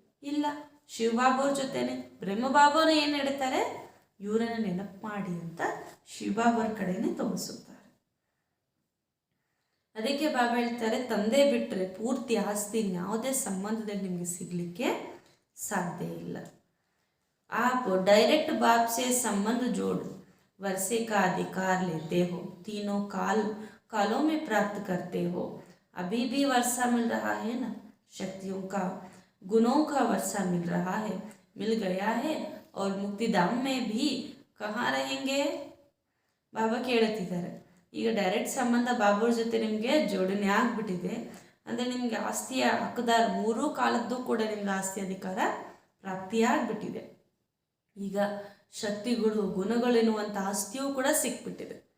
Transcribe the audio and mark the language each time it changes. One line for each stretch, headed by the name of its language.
Kannada: ಇಲ್ಲ, ಶಿವಬಾಬವ್ರ ಜೊತೆನೆ. ಬ್ರಹ್ಮಬಾಬರು ಏನು ಹೇಳ್ತಾರೆ? ಇವರನ್ನು ನೆನಪು ಮಾಡಿ ಅಂತ ಶಿವಬಾಬವ್ರ ಕಡೆನೇ ತೋರಿಸುತ್ತಾರೆ. ಅದಕ್ಕೆ ಬಾಬಾ ಹೇಳ್ತಾರೆ, ತಂದೆ ಬಿಟ್ಟರೆ ಪೂರ್ತಿ ಆಸ್ತಿ ಯಾವುದೇ ಸಂಬಂಧದಲ್ಲಿ ನಿಮಗೆ ಸಿಗಲಿಕ್ಕೆ ಸಾಧ್ಯ ಇಲ್ಲ.
Hindi: आप डायरेक्ट बाप से संबंध जोड़ वर्षे का अधिकार लेते हो, तीनों कालों में प्राप्त करते हो. अभी भी वर्षा मिल रहा है ना, शक्तियों का गुणों का वर्षा मिल रहा है, मिल गया है. और मुक्तिधाम में भी कहाँ रहेंगे?
Kannada: ಬಾಬಾ ಕೇಳುತ್ತಿದ್ದಾರೆ. ಈಗ ಡೈರೆಕ್ಟ್ ಸಂಬಂಧ ಬಾಬಾವ್ರ ಜೊತೆ ನಿಮಗೆ ಜೋಡಣೆ ಆಗಿಬಿಟ್ಟಿದೆ ಅಂದರೆ ನಿಮಗೆ ಆಸ್ತಿಯ ಹಕ್ಕದಾರ 3 ಕಾಲದ್ದು ಕೂಡ ನಿಮ್ಗೆ ಆಸ್ತಿ ಅಧಿಕಾರ ಪ್ರಾಪ್ತಿಯಾಗ್ಬಿಟ್ಟಿದೆ. ಈಗ ಶಕ್ತಿಗಳು ಗುಣಗಳೆನ್ನುವಂಥ ಆಸ್ತಿಯೂ ಕೂಡ ಸಿಕ್ಬಿಟ್ಟಿದೆ.